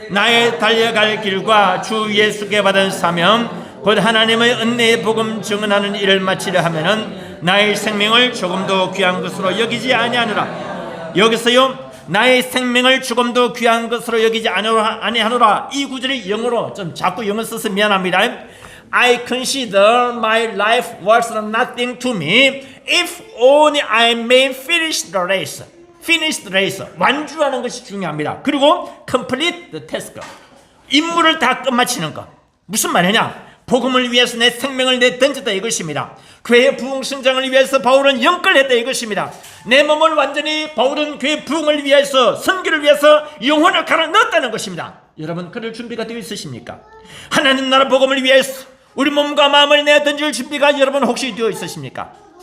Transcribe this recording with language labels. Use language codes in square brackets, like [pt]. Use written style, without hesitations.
[ko] 나의 달려갈 길과 주 예수께 받은 사명 곧 하나님의 은혜의 복음 증언하는 일을 마치려 하면은 나의 생명을 조금도 귀한 것으로 여기지 아니하노라. 여기서요, 나의 생명을 조금도 귀한 것으로 여기지 아니하노라. 이 구절이 영어로 좀 자꾸 영어 써서 미안합니다. [en] I consider my life worth nothing to me if only I may finish the race. finish the race. [ko] 완주하는 것이 중요합니다. 그리고 [en] complete the task. [ko] 임무를 다 끝마치는 것. 무슨 말이냐? 복음을 위해서 내 생명을 내던졌다 이것입니다. 교회 부흥 성장을 위해서 바울은 영끌했다 이것입니다. 내 몸을 완전히 바울은 교회 부흥을 위해서, 선교를 위해서 영혼을 갈아 넣었다는 것입니다. 여러분, 그럴 준비가 되어 있으십니까? 하나님 나라 복음을 위해서 우리 몸과 마음을 내던질 준비가 여러분 혹시 되어 있으십니까?